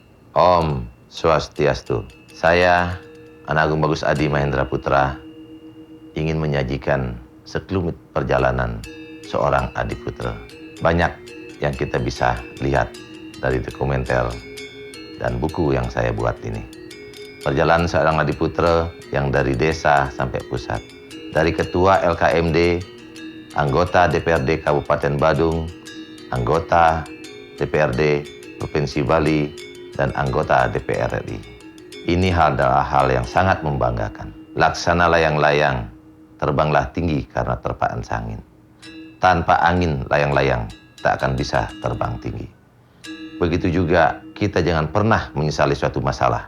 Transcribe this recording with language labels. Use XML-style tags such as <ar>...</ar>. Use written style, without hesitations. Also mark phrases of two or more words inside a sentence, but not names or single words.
<id>Om Swastiastu. Saya, Anagung Bagus Adi Mahendra Putra, ingin menyajikan sekelumit perjalanan seorang Adiputra. Banyak yang kita bisa lihat dari dokumenter dan buku yang saya buat ini. Perjalanan seorang Adiputra yang dari desa sampai pusat. Dari ketua LKMD, anggota DPRD Kabupaten Badung, anggota DPRD Provinsi Bali, dan anggota DPR RI. Ini adalah hal yang sangat membanggakan. Laksana layang-layang, terbanglah tinggi karena terpaan angin. Tanpa angin, layang-layang tak akan bisa terbang tinggi. Begitu juga kita jangan pernah menyesali suatu masalah.</id>